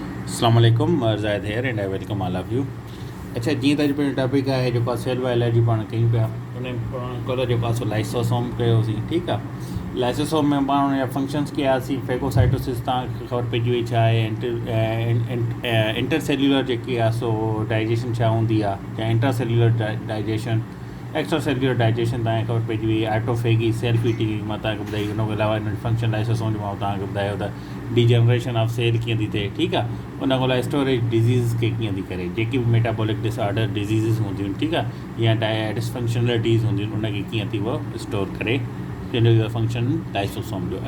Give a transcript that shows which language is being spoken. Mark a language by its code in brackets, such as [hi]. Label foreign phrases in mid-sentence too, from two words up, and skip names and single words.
[ar] السلام عليكم, [en] Zahid here and I welcome all of you. [sd] अच्छा, जीअं त अॼु पंहिंजो टॉपिक आहे जेको आहे [en] cell biology [sd] पाण कयूं पिया। उन कल्ह जेको आहे सो लाइसोसोम कयोसीं। ठीकु आहे, लाइसोसोम में पाण हुनजा फंक्शन्स कयासीं। फेगोसाइटोसिस तव्हांखे ख़बर पइजी वई छा आहे, इंटरसेल्यूलर जेकी आहे सो डाइजेशन छा हूंदी आहे, या [en] intracellular digestion, extra cellular digestion [sd] तव्हांखे ख़बर पइजी वई। ऑटोफेगी, [en] self eating [sd] मां तव्हांखे ॿुधाई। हुन खां अलावा हिन फंक्शन लाइसोसोम जो मां तव्हांखे ॿुधायो त [en] degeneration of cell [sd] कीअं थी थिए। ठीकु आहे, उन खां अलावा [en] storage disease [sd] खे कीअं थी करे, जेकी बि [en] metabolic disorder diseases [sd] हूंदियूं आहिनि, ठीकु आहे, या डिसफंक्शनलिटीज़ हूंदियूं आहिनि, उनखे कीअं थी उहो स्टोर करे, जंहिंजो फंक्शन लाइसोसोम जो।